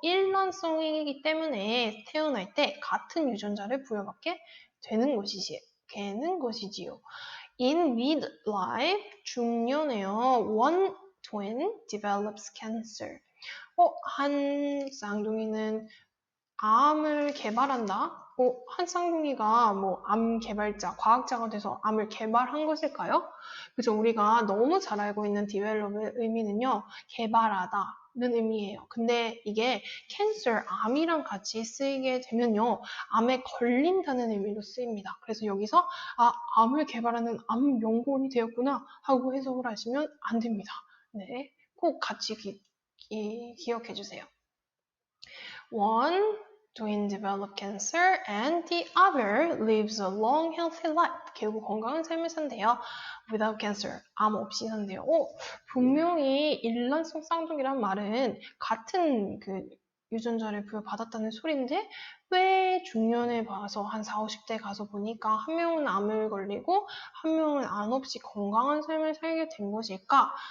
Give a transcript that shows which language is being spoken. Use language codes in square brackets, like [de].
[ko] 일란성이기 때문에 태어날 때 같은 유전자를 부여받게 되는 것이지요. [en] In midlife, [ko] 중년에요. [en] One twin develops cancer. [ko] 한 쌍둥이는 암을 개발한다? 한 쌍둥이가 암 개발자, 과학자가 돼서 암을 개발한 것일까요? 그죠? 우리가 너무 잘 알고 있는 develop의 의미는요, 개발하다는 의미예요. 근데 이게 cancer, 암이랑 같이 쓰이게 되면요, 암에 걸린다는 의미로 쓰입니다. 그래서 여기서 암을 개발하는 암 연구원이 되었구나 하고 해석을 하시면 안 됩니다. 네, 꼭 같이 기억해 주세요. [en] One twin develop cancer and the other lives a long healthy life. [ko] 결국 건강한 삶을 산대요. [en] Without cancer. [ko] 암 없이 산대요. 분명히 일란성 쌍둥이란 말은 같은 그 유전자를 부여받았다는 소리인데 왜 중년에 봐서 한 40, 50대 가서 보니까 한 명은 암을 걸리고 한 명은 안 없이 건강한 삶을 살게 된 것일까?